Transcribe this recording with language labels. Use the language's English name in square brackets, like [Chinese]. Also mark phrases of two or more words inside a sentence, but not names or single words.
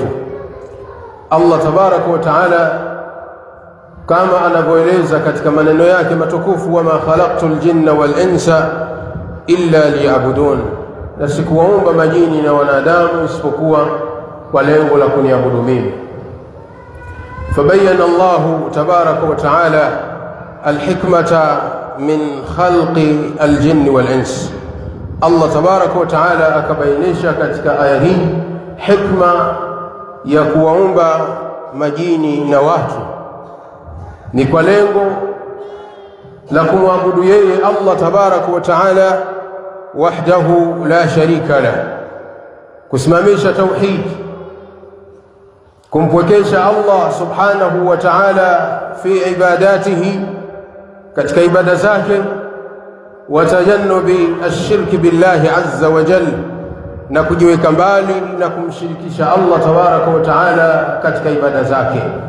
[Swahili] Allah [Arabic] تبارك وتعالى [Swahili] kama anavyoeleza katika maneno yake matukufu, [Arabic] وما خلقت الجن والإنس إلا ليعبدون, [Swahili] na sikuwaumba majini na wanadamu isipokuwa kwa lengo la kuniabudu mimi. [Arabic] فبين الله تبارك وتعالى الحكمة من خلق الجن والإنس. الله تبارك وتعالى [Swahili] akabainisha katika aya hii hikma ya kuwaumba majini na watu ni kwa lengo la kumwabudu yeye Allah [Arabic] تبارك وتعالى وحده لا شريك له, [Swahili] kusimamisha tauhid, kumpwekesha Allah [Arabic] سبحانه وتعالى في عبادته, [Swahili] katika ibada zake, [Arabic] وتجنب الشرك بالله عز وجل, [Swahili] na kujiweka mbali na kumshirikisha Allah [Arabic] تبارك وتعالى [Swahili] katika ibada zake.